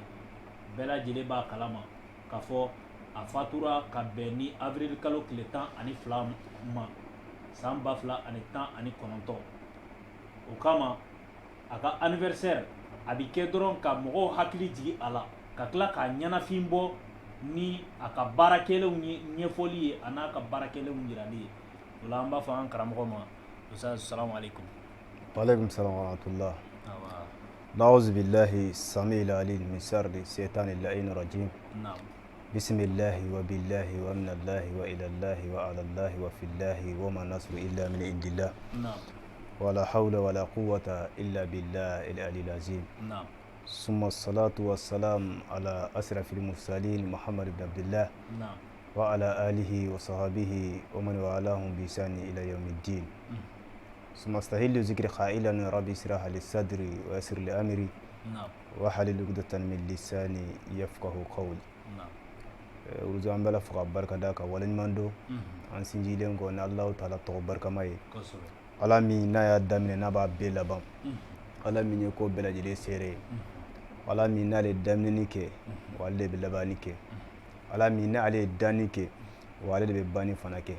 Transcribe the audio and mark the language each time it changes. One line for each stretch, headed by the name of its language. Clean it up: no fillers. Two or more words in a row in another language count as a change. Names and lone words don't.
Bambara: Bɛɛ lajɛlen b'a kalama k'a fɔ a fatura ka bɛn ni avril kalo tile 12 ma san 2019. O kama a ka anniversaire a bi kɛ dɔrɔn ka mɔgɔw hakili jigi a la ka tila k'a ɲɛnafin bɔ ni a ka baarakɛlenw ye ɲɛfɔli ye a n'a ka baarakɛlenw yirali ye. O la an b'a fɔ an karamɔgɔ ma Ustaz
Arabic: سلام عليكم. وعليكم السلام ورحمة الله. نعوذ بالله السميع العليم من شر الشيطان اللعين الرجيم. Naam. بسم الله وبالله ومن الله وإلى الله وعلى الله وفي الله وما النصر إلا من عند الله. Naam. ولا حول ولا قوة إلا بالله العلي العظيم. Naam. ثم الصلاة والسلام على أشرف المرسلين محمد بن عبد الله Naam. وعلى آله وصحبه ومن والاهم بإحسان إلى يوم الدين. ثم استهل ذكر قائلا ربي اشرح لي صدري ويسر لي امري واحلل عقدة من لساني يفقهوا قولي.
Bambara: ورزو an bɛla fo ka barika da ka waleɲuman don an sinjilen kɔ ni Alahu taala tɔgɔ barikama ye. Ala min n'a y'a daminɛ n'a b'a bɛɛ laban, Ala min ye ko bɛɛ lajɛlen seere ye, Ala min n'ale ye daminɛni kɛ wa ale de bɛ labanni kɛ, Ala min n'ale ye danni kɛ wa ale de bɛ banni fana kɛ.